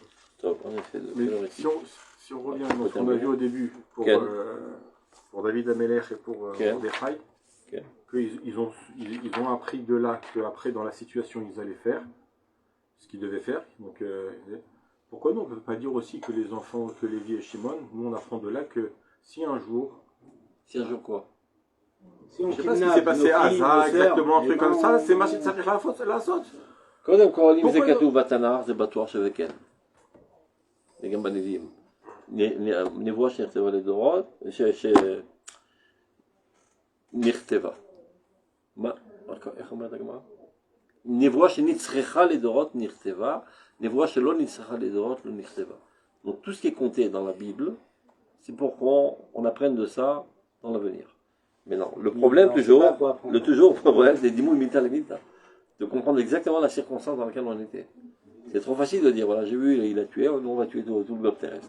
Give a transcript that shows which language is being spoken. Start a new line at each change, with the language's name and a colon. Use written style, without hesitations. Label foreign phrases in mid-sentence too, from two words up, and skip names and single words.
French: Mais si on revient à ce qu'on a vu au début, pour David Ameler et pour Mordechai, qu'ils ont appris de là qu'après, dans la situation, ils allaient faire ce qu'ils devaient faire. Donc, pourquoi non? On ne peut pas dire aussi que les enfants, que Lévi et Shimon, nous on apprend de là que si un jour quoi? Je ne sais pas ce qui s'est passé à Gaza, exactement un truc comme ça, c'est Machit Sarich la saute.
Hebrew: קודם כל, אם זה כתוב בתנ"ך, זה בטוח שזה כן. זה גם בנביאים. נבואה שנכתבה לדורות, שנכתבה. איך אומרת הגמרא? נבואה שנצרכה לדורות נכתבה, נבואה שלא נצרכה לדורות לא נכתבה.
French: Donc tout ce qui est compté dans la Bible, c'est pour qu'on apprenne de ça dans l'avenir. Mais non, le problème toujours problème, c'est de comprendre exactement la circonstance dans laquelle on était. C'est trop facile de dire, voilà, j'ai vu, il a tué, nous on va tuer tout le globe terrestre.